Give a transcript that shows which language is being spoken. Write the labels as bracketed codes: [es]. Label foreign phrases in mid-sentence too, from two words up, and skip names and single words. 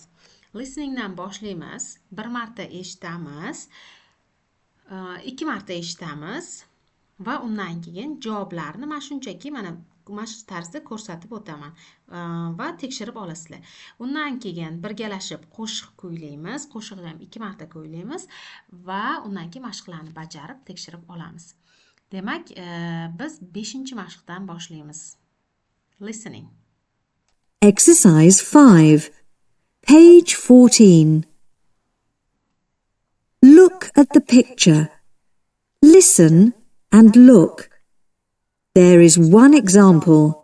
[uz] Listeningdan boshlaymiz. Bir marta eshitamiz, 2 marta eshitamiz va undan keyin javoblarni mana shunchaki mana shu tarzda ko'rsatib o'taman va tekshirib olasizlar. Undan keyin birgalashib qo'shiq kuylaymiz. Qo'shiqni ham 2 marta kuylaymiz va undan keyin mashqlarni bajarib tekshirib olamiz. Demak, biz 5-mashqdan boshlaymiz. [en] Listening. Exercise 5. Page 14. Look at the picture. Listen and look. There is one example.